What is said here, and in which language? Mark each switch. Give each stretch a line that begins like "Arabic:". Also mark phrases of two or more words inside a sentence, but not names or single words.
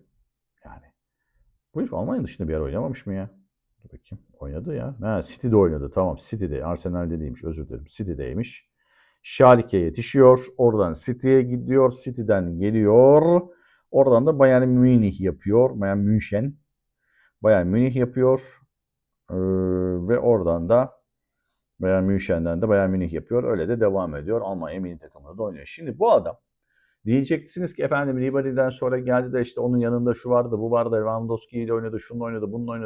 Turkish: Yani bu herif Almanya dışında bir yer oynamamış mı ya? Dur bakayım. Oynadı ya. Ha, City'de oynadı. Tamam City'de. Arsenal'de değilmiş. Özür dilerim. City'deymiş. Schalke yetişiyor. Oradan City'ye gidiyor. City'den geliyor. Oradan da Bayern Münih yapıyor. Bayern München. Bayern Münih yapıyor. Ve oradan da Bayern München'den de Bayern Münih yapıyor. Öyle de devam ediyor. Almanya milli takımında da oynuyor. Şimdi bu adam diyeceksiniz ki efendim Ribery'den sonra geldi de işte onun yanında şu vardı, bu vardı, Lewandowski ile oynadı, şununla oynadı, bununla oynadı.